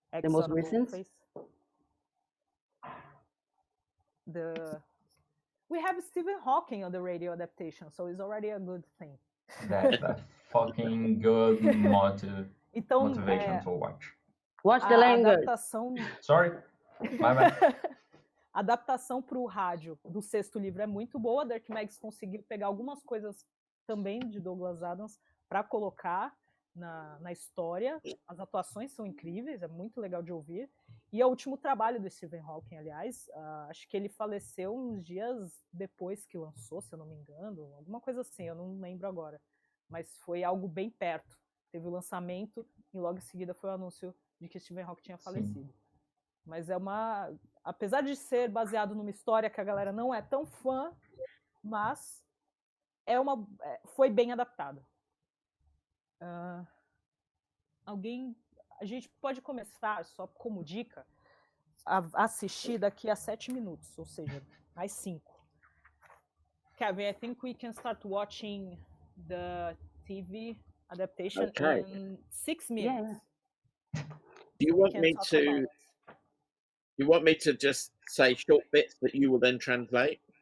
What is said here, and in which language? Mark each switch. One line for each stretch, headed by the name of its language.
English: most recent. We have Stephen Hawking on the radio adaptation, so it's already a good thing. That's a fucking good motivation to watch. Watch the language.
Portuguese: Adaptação...
English: Sorry. Bye.
Portuguese: A adaptação para o rádio do sexto livro é muito boa. Dirk Maggs conseguiu pegar algumas coisas também de Douglas Adams para colocar na história. As atuações são incríveis, é muito legal de ouvir. E é o último trabalho do Stephen Hawking, aliás. Acho que ele faleceu uns dias depois que lançou, se eu não me engano. Alguma coisa assim, eu não lembro agora. Mas foi algo bem perto. Teve o lançamento e logo em seguida foi o anúncio de que Stephen Hawking tinha falecido. Sim. Mas apesar de ser baseado numa história que a galera não é tão fã, mas foi bem adaptado. Alguém... A gente pode começar, só como dica, a assistir daqui a 7 minutos, ou seja, mais 5.
English: Kevin, I think we can start watching the TV adaptation in 6 minutes. Yeah. Do you want me to? You want me to just say short bits that you will then translate?